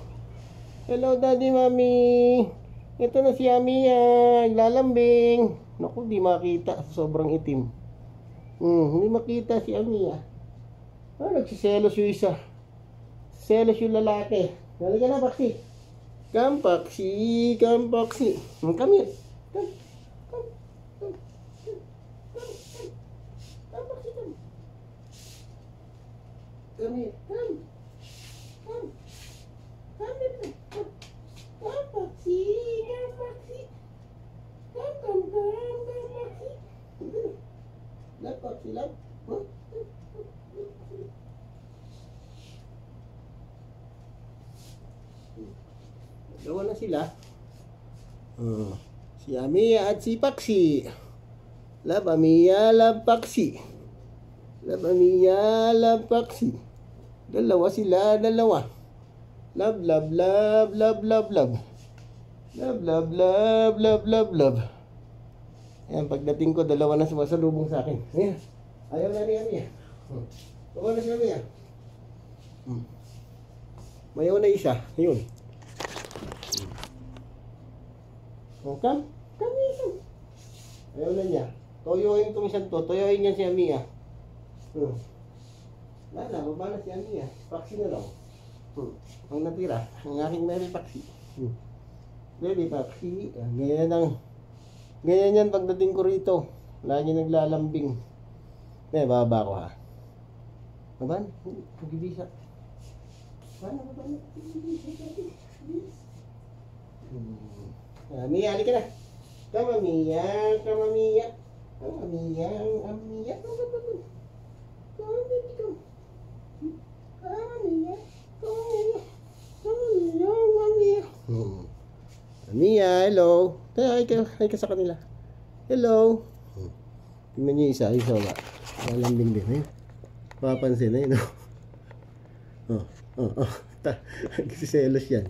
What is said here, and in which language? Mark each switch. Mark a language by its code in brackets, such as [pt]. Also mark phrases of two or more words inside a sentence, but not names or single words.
[en] Hello daddy, mami. [tl] Ito na si Amiya, lalambing. Naku, di makita, sobrang itim. Hindi makita si Amiya. Nagsiselos yung isa. Selos yung lalaki. Halika na, Paksi. [en] Come, Paksi. Come, Paksi. Come here. Come. Come. Come. Come. Come, Paksi, come. Come here. Come. Come. Come here. Come. Come, Paksi. Come, Paksi. Come, come, come, come, Paksi. Love, Paksi, love. [tl] Huh? Dalawa na sila. Si Amiya at si Paksi. [en] Love Amiya, love Paksi. Love Amiya, love Paksi. [tl] Dalawa sila, dalawa. [en] Love, love, love, love, love, love. Love, love, love, love, love, love. [tl] Ayan, pagdating ko, dalawa na sumasalubong sa akin. Ayan. Ayaw na ni Amiya. Baka na si Amiya. Mayaw na isa. Ayun. [en] Come here. [tl] Ayaw na niya. Toyoin itong isang to. Toyoin niya si Amiya. Lala, baba na si Amiya. Paksi na lang. Ang natira, ang aking Mary Paksi. Mary Paksi. Ganyan yan pagdating ko rito. Lagi naglalambing. Baba ko ha. Baban? Pag-ibisa. Baba na. Amiya, halika na. [en] Come, Amiya. Come, Amiya. Come, Amiya. Amiya. Come, baby, come. Come, Amiya. Come, Amiya. Come, Amiya. Amiya. [tl] Amiya, hello. Hi ka sa kanila. Hello. Tingnan niyo isa ba? Malambing din, eh. Papansin, eh, no? Nagsiselos yan.